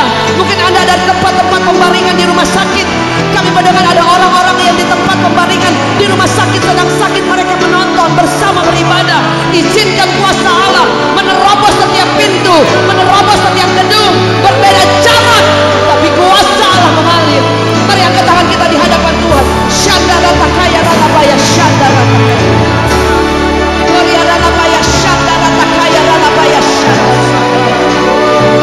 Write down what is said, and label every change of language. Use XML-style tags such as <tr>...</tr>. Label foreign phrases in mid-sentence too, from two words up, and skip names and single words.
<id>Mungkin Anda ada di tempat-tempat pembaringan di rumah sakit. Kami mendengar ada orang-orang yang di tempat pembaringan di rumah sakit sedang sakit, mereka menonton bersama beribadah. Izinkan kuasa Allah menerobos setiap pintu, menerobos setiap gedung. Berbeda jarak, tapi kuasa Allah mengalir. Mari angkat tangan kita di hadapan Tuhan. Syandara takaya ranabaya, syandara takaya. Gloria ranabaya, syandara takaya ranabaya, syandara.</id>